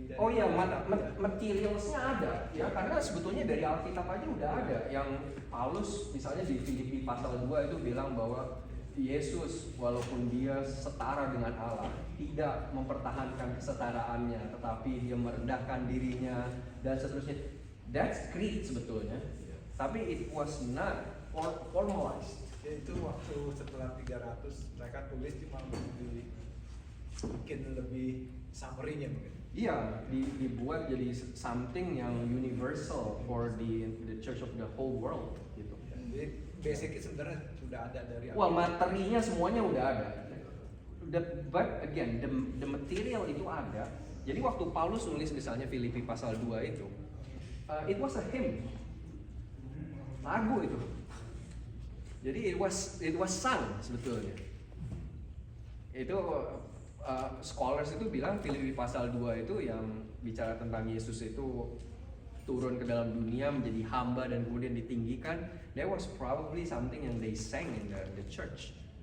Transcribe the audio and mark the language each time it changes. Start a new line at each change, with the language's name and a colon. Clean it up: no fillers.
Indonesian: Oh iya, materialsnya ada ya, karena sebetulnya dari Alkitab aja udah ada. Yang Paulus misalnya di Filipi pasal 2 itu bilang bahwa Yesus walaupun dia setara dengan Allah, tidak mempertahankan kesetaraannya, tetapi dia merendahkan dirinya dan seterusnya.
English: That's creed
Indonesian: sebetulnya, tapi
English: it was not formalized.
Indonesian: ya itu waktu setelah 300 mereka tulis cuma mungkin lebih summary-nya mungkin. Iya, dibuat jadi
English: something
Indonesian: yang universal
English: for the church of the whole world
Indonesian: gitu. Jadi basicnya sebenarnya sudah ada dari Well, materinya semuanya udah ada.
English: But again, the material
Indonesian: itu ada. Jadi waktu Paulus nulis misalnya Filipi pasal 2 itu,
English: it was a hymn,
Indonesian: lagu itu. Jadi
English: it was sung
Indonesian: sebetulnya. Itu scholars itu bilang Filipi pasal 2 itu yang bicara tentang Yesus itu turun ke dalam dunia menjadi hamba dan kemudian ditinggikan.
English: That was probably something
Indonesian: yang
English: they sang in the church.